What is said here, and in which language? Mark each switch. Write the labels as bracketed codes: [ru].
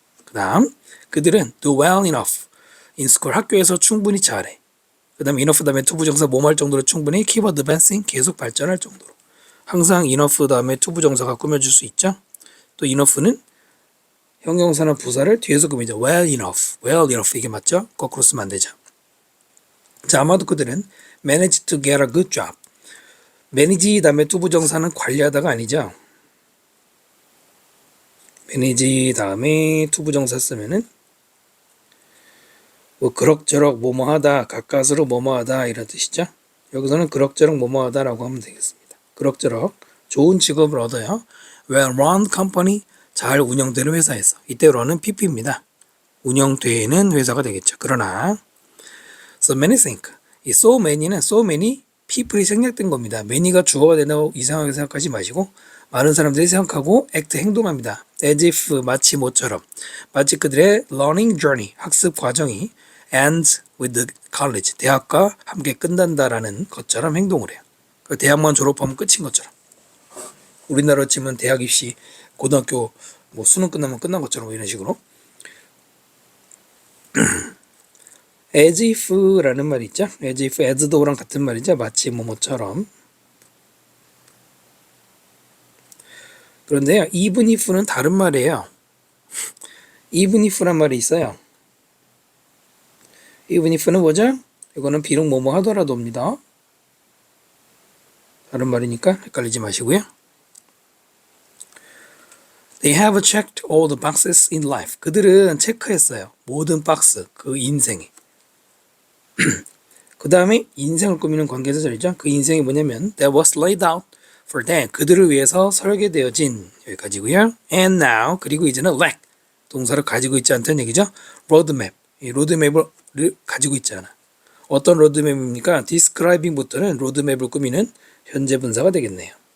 [ko] 그 다음 그들은 [en] do well enough in school, [ko] 학교에서 충분히 잘해. 그 다음에 enough 다음에 투부정사 뭐할 정도로 충분히 [en] keep advancing, [ko] 계속 발전할 정도로. 항상 enough 다음에 투부정사가 꾸며줄 수 있죠. 또 enough는 형용사나 부사를 뒤에서 꾸미죠. [en] well enough [ko] 이게 맞죠? 거꾸로 쓰면 안 되죠. 자, 아마도 그들은 [en] manage to get a good job. [ko] manage 다음에 투부정사는 관리하다가 아니죠. manage 다음에 투부정사 쓰면은 뭐 그럭저럭 뭐뭐하다, 가까스로 뭐뭐하다 이런 뜻이죠. 여기서는 그럭저럭 뭐뭐하다라고 하면 되겠습니다. 그럭저럭 좋은 직업을 얻어요. [en] well-run company, [ko] 잘 운영되는 회사에서. 이때 run은 PP입니다. 운영되는 회사가 되겠죠. 그러나 [en] so many think, [ko] 이 so many는 so many people이 생략된 겁니다. many가 주어가 된다고 이상하게 생각하지 마시고 많은 사람들이 생각하고 act 행동합니다. as if 마치 뭐처럼 마치 그들의 [en] learning journey [ko] 학습 과정이 [en] ends with the college [ko] 대학과 함께 끝난다라는 것처럼 행동을 해요. 그 대학만 졸업하면 끝인 것처럼 우리나라로 치면 대학 입시 고등학교 뭐 수능 끝나면 끝난 것처럼 이런 식으로 as if라는 말이 있죠. as if, as though랑 같은 말이죠. 마치 뭐뭐처럼. 그런데요, even if는 다른 말이에요. even if란 말이 있어요. even if는 뭐죠? 이거는 비록 뭐뭐 하더라도입니다. 다른 말이니까 헷갈리지 마시고요. [en] They have checked all the boxes in life. [ko] 그들은 체크했어요. 모든 박스, 그 인생에. 그 다음에 인생을 꾸미는 관계대절이죠. 그 인생이 뭐냐면 [en] that was laid out for them. [ko] 그들을 위해서 설계되어진 여기까지고요. [en] And now [ko] 그리고 이제는 lack 동사를 가지고 있지 않다는 얘기죠. roadmap 이 로드맵을 가지고 있지 않아. 어떤 로드맵입니까? describing부터는 로드맵을 꾸미는 현재 분사가 되겠네요.